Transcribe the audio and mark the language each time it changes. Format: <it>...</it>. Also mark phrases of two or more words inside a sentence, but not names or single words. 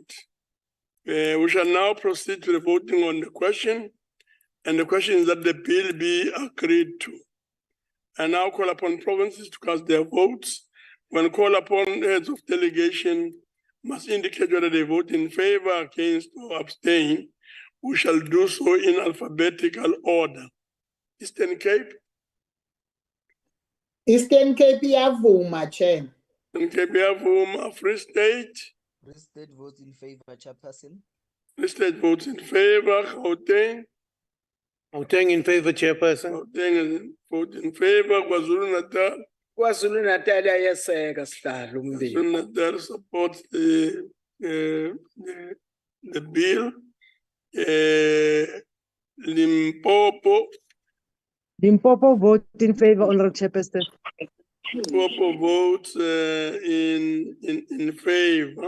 <en>We shall now proceed to the voting on the question, and the question is that the bill be agreed to. I now call upon provinces to cast their votes. When called upon, heads of delegation must indicate whether they vote in favor, against, or abstain. We shall do so in alphabetical order. Eastern Cape.</en> <xh>Eastern Cape iyavuma, Chair. Eastern Cape iyavuma.</xh> <en>Free State. Free State votes in favor, Chairperson. Free State votes in favor. Gauteng. Gauteng in favor, Chairperson. Gauteng votes in favor. KwaZulu-Natal.</en> <zu>KwaZulu-Natal ayeseka sihlalo umbiko.</zu> <en>KwaZulu-Natal supports the bill. Limpopo. Limpopo vote in favor, Honorable Chairperson. Limpopo votes in favor.</en>